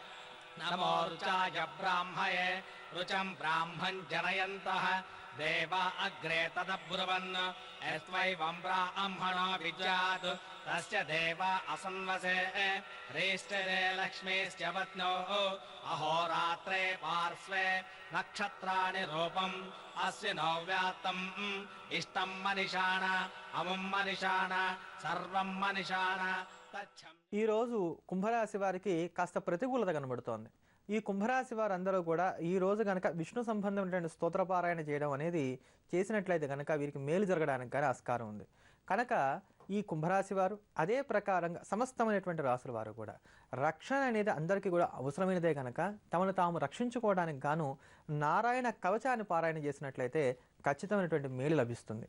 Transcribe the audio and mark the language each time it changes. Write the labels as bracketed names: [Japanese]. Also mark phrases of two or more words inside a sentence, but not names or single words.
[Sanskrit] नमो रुचाय ब्राह्मये रुचं ब्राह्मं जनयन्तः देवा अग्रे तदब्रुवन् यस्त्वैवं ब्राह्मणो विद्यात् तस्य देवा असन्वसे ह्रीष्टरे लक्ष्मीश्च पत्न्योः अहोरात्रे पार्श्वे नक्षत्राणि रूपम् अश्विनो व्यात्तम् इष्टं मनिषाण अमुं मनिषाण सर्वं मनिषाण तच्छम् [Telugu] ఈ రోజు కుంభరాశి వారికి కాస్త ప్రతికూలత కనబడుతోంది. ఈ కుంభరాశి వారందరూ కూడా ఈ రోజు కనుక విష్ణు సంబంధమైనటువంటి స్తోత్రపారాయణ చేయడం అనేది చేసినట్లయితే కనుక వీరికి మేలు జరగడానికి కానీ ఆస్కారం ఉంది. కనుక ఈ కుంభరాశి వారు అదే ప్రకారంగా సమస్తమైనటువంటి రాసుల వారు కూడా రక్షణ అనేది అందరికీ కూడా అవసరమైనదే కనుక తమను తాము రక్షించుకోవడానికి గాను నారాయణ కవచాన్ని పారాయణ చేసినట్లయితే ఖచ్చితమైనటువంటి మేలు లభిస్తుంది.